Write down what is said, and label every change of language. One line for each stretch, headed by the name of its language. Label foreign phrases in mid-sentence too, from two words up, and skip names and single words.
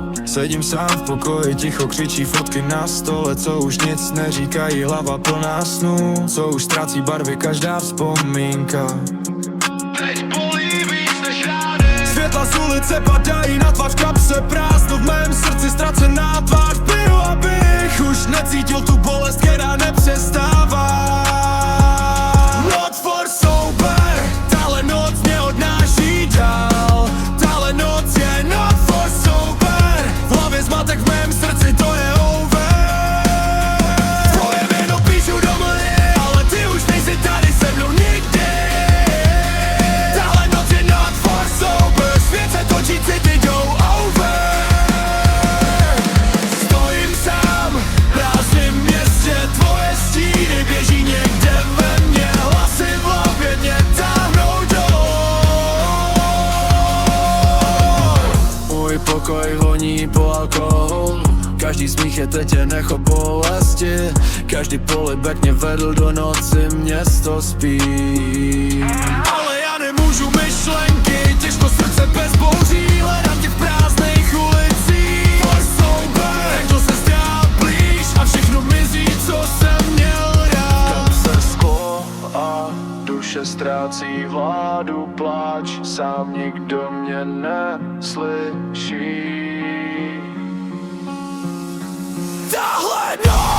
Czech: Sedím sám v pokoji, ticho křičí fotky na stole, co už nic neříkají, hlava plná snů, co už ztrácí barvy každá vzpomínka. Teď bolí víc než rány. Světla z ulice padají na tvář, kapse prázdno v mém srdci, ztracená tvář. Piju, abych už necítil tu bolest, která nepřestává.
English: Not for sober,
Czech: tahle noc mě odnáší dál. Tahle noc je
English: not for sober,
Czech: v hlavě zmatek, v mém srdci to je over. Tvoje jméno píšu do mlhy, ale ty už nejsi tady se mnou nikdy. Tahle noc je
English: not for sober,
Czech: svět se točí, city jdou over. Stojím sám v prázdném městě, tvoje stíny běží někde ve mně, hlasy v hlavě mě táhnou dolů. Můj pokoj voní po alkoholu, každý smích je teď jen echo bolesti, každý polibek mě vedl do noci, město spí. Ale já nemůžu myšlenky, těžko srdce bez bouří, hledám tě v prázdných ulicích.
English: For sober,
Czech: někdo se zdá blíž a všechno mizí, co jsem měl rád. Kam se sklo a duše ztrácí vládu, pláč, sám nikdo mě neslyší. Tahle